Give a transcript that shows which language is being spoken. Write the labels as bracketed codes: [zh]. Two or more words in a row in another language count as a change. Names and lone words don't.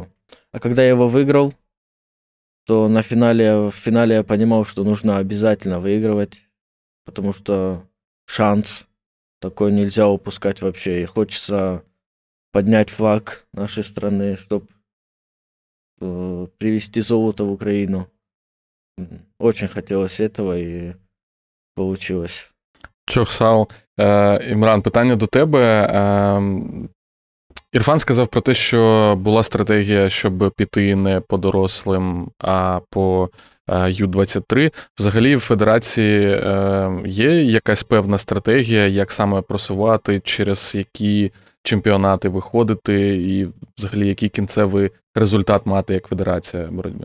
[ru] А когда я его выиграл, то в финале я понимал, что нужно обязательно выигрывать, потому что шанс такой нельзя упускать вообще. И хочется поднять флаг нашей страны, чтобы привезти золото в Украину. Очень хотелось этого и получилось. [uk] Чохсал. Імран, питання до тебе. Ірфан сказав про те, що була стратегія, щоб піти не по дорослим, а по Ю-23. Взагалі в федерації є якась певна стратегія, як саме просувати, через які чемпіонати виходити і взагалі який кінцевий результат мати як федерація боротьби?